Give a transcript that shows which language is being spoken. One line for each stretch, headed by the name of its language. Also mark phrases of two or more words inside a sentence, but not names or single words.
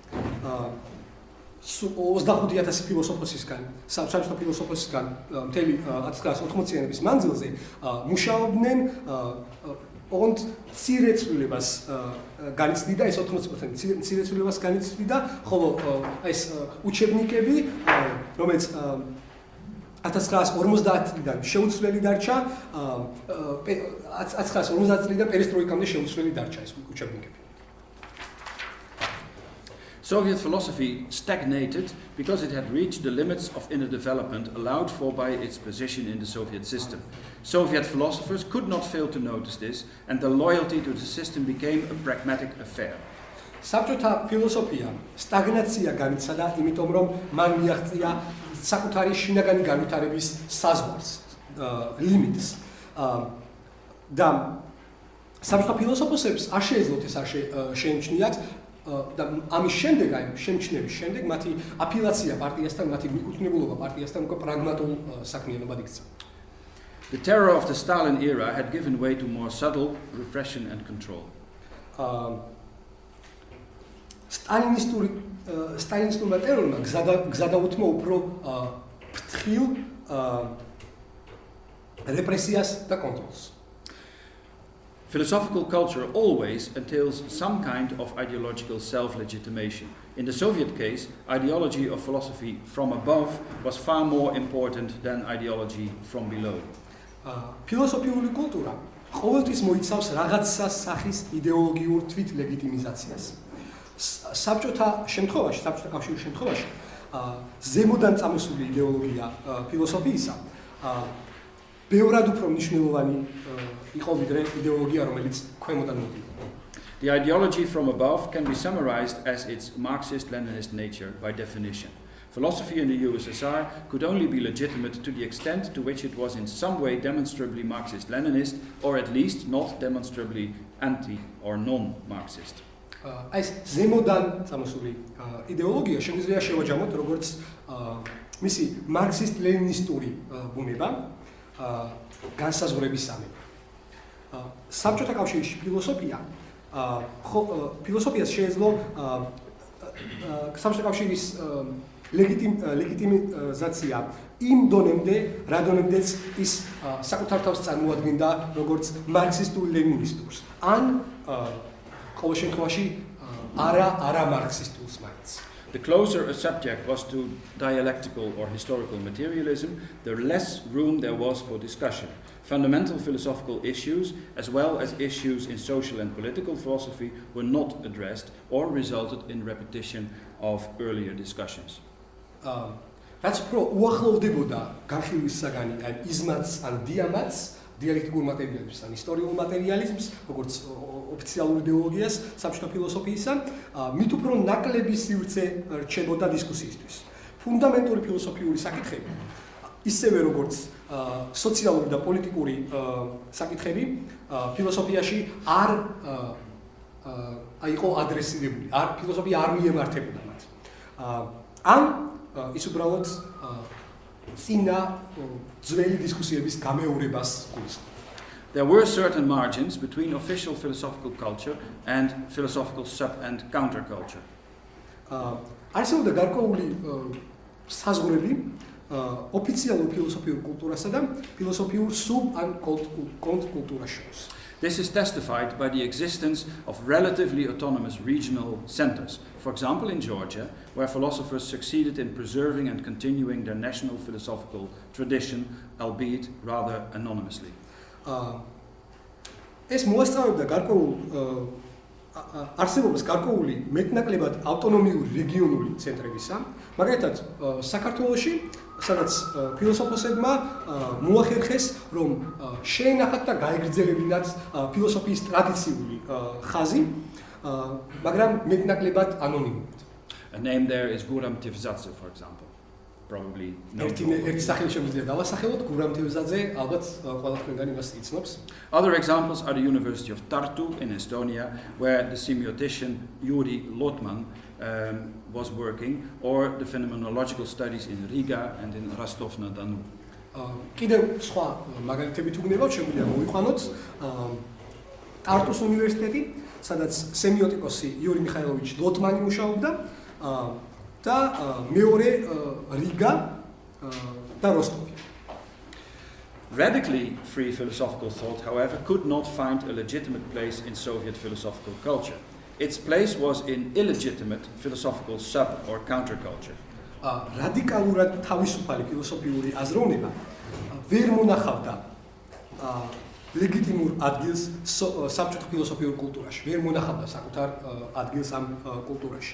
Georgian: 25,000 ფილოსოფოსისგან, საბჭოთა ფილოსოფოსისგან მთელი 1980-იანების მანძილზე მუშაობდნენ ოღონდ მცირეცვლილებას განიცდიდა, ეს 80% მცირეცვლილებას განიცდიდა, ხოლო ეს უჩებნიკები, რომელიც 1950 წლიდან შეუცვლელი დარჩა, 1950 წლიდან პერესტროიკამდე შეუცვლელი დარჩა ეს უჩებნიკები.
English: Soviet philosophy stagnated because it had reached the limits of inner development allowed for by its position in the Soviet system. Soviet philosophers could not fail to notice this, and their loyalty to the system became a pragmatic affair.
Georgian: საბჭოთა ფილოსოფია სტაგნაცია განიცადა, იმიტომ რომ მან მიაღწია საკუთარი შინაგანი განვითარების საზღვარს, limits. და საბჭოთა ფილოსოფოსებს არ შეეძლოთ ეს შეემჩნიათ და ამის შემდეგ, აი შემჩნევის შემდეგ მათი აფილაცია პარტიასთან, მათი მიკუთვნებულობა პარტიასთან უკვე პრაგმატულ საქმიანობად იქცა.
English: The terror of the Stalin era had given way to more subtle repression and control.
Georgian: სტალინისტურმა ტერორმა გზადაუთმო უფრო ფრთხილ რეპრესიას და კონტროლს.
English: Philosophical culture always entails some kind of ideological self-legitimation. In the Soviet case, ideology of philosophy from above was far more important than ideology from below.
Georgian: ფილოსოფიული კულტურა ყოველთვის მოიცავს რაღაცა სახის იდეოლოგიურ თვითლეგიტიმიზაციას. საბჭოთა კავშირის შემთხვევაში ზემოდან წამოსული იდეოლოგია ფილოსოფიისა ბევრად უფრო მნიშვნელოვანი იყო ვიდრე იდეოლოგია, რომელიც ქვემოდან მოდიოდა.
English: The ideology from above can be summarized as its Marxist-Leninist nature by definition. Philosophy in the USSR could only be legitimate to the extent to which it was in some way demonstrably Marxist-Leninist, or at least not demonstrably anti or non-Marxist.
Georgian: ეს ზემოდან წამოსული იდეოლოგია შეგვიძლია შევაჯამოთ როგორც მისი მარქსისტ-ლენინისტური ბუნება, განსაზღვრებისამე. საბჭოთა კავშირში ფილოსოფიას შეეძლო საბჭოთა კავშირის ლეგიტიმიზაცია იმ დონემდე, რა დონემდეც ის საკუთარ თავს წარმოადგენდა როგორც მარქსისტულ-ლენინისტურს. ან ყოველ შემთხვევაში არა მარქსისტულს მაინც.
English: The closer a subject was to dialectical or historical materialism, the less room there was for discussion. Fundamental philosophical issues, as well as issues in social and political philosophy, were not addressed or resulted in repetition of earlier discussions.
Georgian: რაც უფრო უახლოვდებოდა განხილვის საგანი ან იზმაც ან დიამაც, დიალექტიკურ მატერიალიზმს ან ისტორიულ მატერიალიზმს, როგორც ოფიციალურ იდეოლოგიას საბჭოთა ფილოსოფიისა, მით უფრო ნაკლები სივრცე რჩებოდა დისკუსიისთვის. ფუნდამენტური ფილოსოფიური საკითხები, ისევე როგორც სოციალური და პოლიტიკური საკითხები, ფილოსოფიაში არ იყო ადრესირებული, ფილოსოფია არ მიემართებოდა მათ. ან ის უბრალოდ წინა ძველი დისკუსიების გამეორებას გულისხმობს.
English: There were certain margins between official philosophical culture and philosophical sub- and counterculture.
Georgian: არსებობდა გარკვეული საზღვრები ოფიციალურ ფილოსოფიურ კულტურასა და ფილოსოფიურ სუბ- ან კონტრკულტურას შორის.
English: This is testified by the existence of relatively autonomous regional centers. For example, in Georgia, where philosophers succeeded in preserving and continuing their national philosophical tradition, albeit rather anonymously.
Georgian: ეს მოასწავებდა გარკვეულ არსებობას გარკვეული მეტნაკლებად ავტონომიური რეგიონული ცენტრებისა, მაგალითად საქართველოში, სადაც ფილოსოფოსებმა მოახერხეს, რომ შეენახათ და გაეგრძელებინათ ფილოსოფიის ტრადიციული ხაზი, მაგრამ მეტნაკლებად ანონიმურად.
English: A name there is Guram Tivzadze, for example. Probably
Georgian: ერთი სახელი შემიძლია დავასახელოთ, გურამ თევზაძე, ალბათ ყველა თქვენგან იმას იცნობს.
English: Other examples are the University of Tartu in Estonia, where the semiotician Yuri Lotman was working, or the phenomenological studies in Riga and in Rostov-na-Donu.
Georgian: კიდევ სხვა მაგალითები თუ გნებავთ, შეგვიძლია მოვიყვანოთ ტარტუს უნივერსიტეტი, სადაც სემიოტიკოსი იური მიხაილოვიჩ ლოტმანი მუშაობდა და მეორე რიგა და როსტოვი.
English: Radically free philosophical thought, however, could not find a legitimate place in Soviet philosophical culture. Its place was in illegitimate philosophical sub- or counterculture.
Georgian: რადიკალურად თავისუფალი ფილოსოფიური აზროვნება ვერ მონახავდა ლეგიტიმურ ადგილს საბჭოთა ფილოსოფიურ კულტურაში, ვერ მონახავდა საკუთარ ადგილს ამ კულტურაში.